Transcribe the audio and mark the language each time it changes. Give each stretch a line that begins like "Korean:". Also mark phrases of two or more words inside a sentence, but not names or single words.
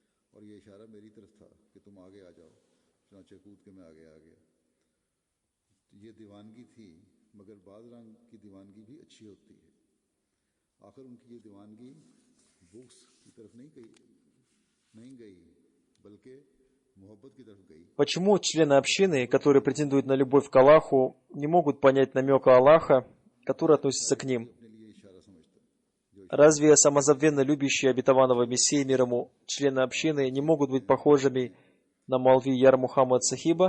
Urdu: اور یہ اشارہ میری طرف تھا کہ تم آگے آ جاؤ، چنانچہ کود کے میں آگے آ گیا. یہ دیوانگی تھی، مگر بعض رنگ کی دیوانگی بھی اچھی ہوتی ہے. آخر ان کی یہ دیوانگی بکس کی طرف نہیں گئی، بلکہ محبت کی طرف گئی.
Russian: Почему члены общины, которые претендуют на любовь к Аллаху, не могут понять намека Аллаха, который относится к ним? Разве самозабвенно любящие обетованного Мессии мир ему члены общины не могут быть похожими на Маулви Яр Мухаммад Сахиба?